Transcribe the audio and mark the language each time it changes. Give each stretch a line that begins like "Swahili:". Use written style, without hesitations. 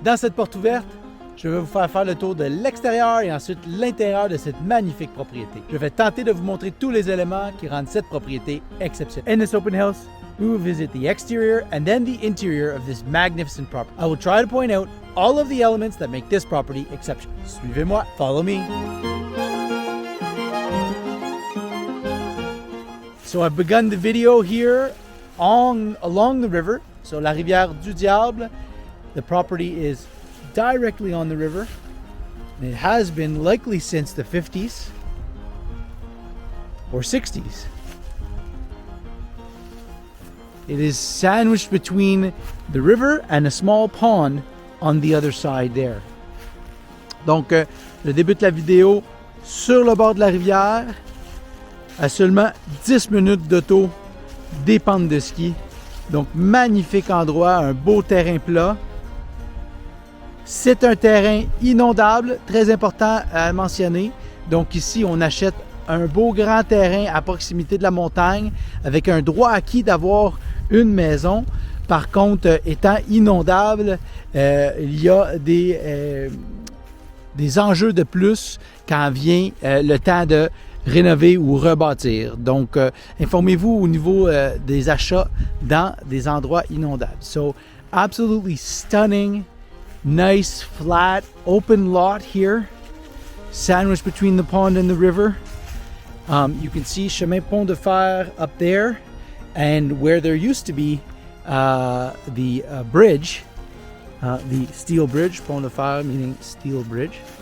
French: Dans cette porte ouverte, je vais vous faire le tour de l'extérieur et ensuite l'intérieur de cette magnifique propriété. Je vais tenter de vous montrer tous les éléments qui rendent cette propriété exceptionnelle.
English: In this open house, we will visit the exterior and then the interior of this magnificent property. I will try to point out all of the elements that make this property exceptional.
French: Suivez-moi,
English: follow me. So I've begun the video here along the river, so la rivière du Diable. The property is directly on the river. It has been likely since the 50s or 60s. It is sandwiched between the river and a small pond on the other side there.
French: Donc, je débute la vidéo sur le bord de la rivière, à seulement 10 minutes d'auto des pentes de ski. Donc, magnifique endroit, un beau terrain plat. C'est un terrain inondable, très important à mentionner. Donc ici, on achète un beau grand terrain à proximité de la montagne avec un droit acquis d'avoir une maison. Par contre, étant inondable, il y a des enjeux de plus quand vient le temps de rénover ou rebâtir. Donc, informez-vous au niveau des achats dans des endroits inondables.
English: So, absolutely stunning, nice, flat, open lot here, sandwiched between the pond and the river. You can see chemin Pont-de-Fer up there, and where there used to be the bridge, the steel bridge, Pont-de-Fer meaning steel bridge.